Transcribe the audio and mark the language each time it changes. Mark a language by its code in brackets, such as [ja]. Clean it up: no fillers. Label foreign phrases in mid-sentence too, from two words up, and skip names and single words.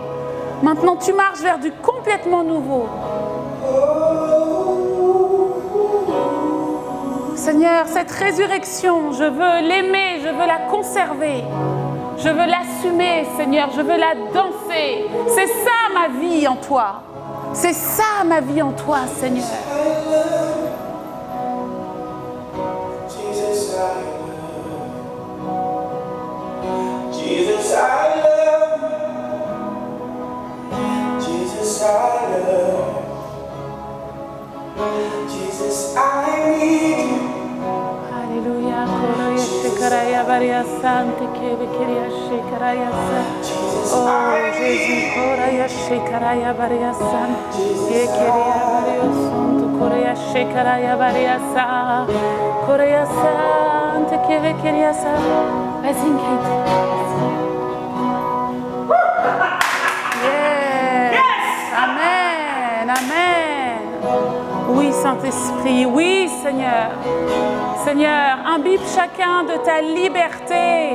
[fr] Maintenant, tu marches vers du complètement nouveau. Seigneur, cette résurrection, je veux l'aimer, je veux la conserver. Je veux l'assumer, Seigneur, je veux la danser. C'est ça ma vie en toi. C'est ça ma vie en toi, Seigneur. [en] Jesus, I love you. Jesus, I love you. Jesus, I need you. Alléluia. Koraya shekaraya baria sante kebe keria shekaraya sa. [fr] Oh Jésus, koraya shekaraya baria sante. Ye keria baria santo koraya shekaraya baria sa. Koraya sante kebe keria sa. Vas-y, Kate. Amen, amen. Oui, Saint-Esprit, oui, Seigneur. Seigneur, imbibe chacun de ta liberté.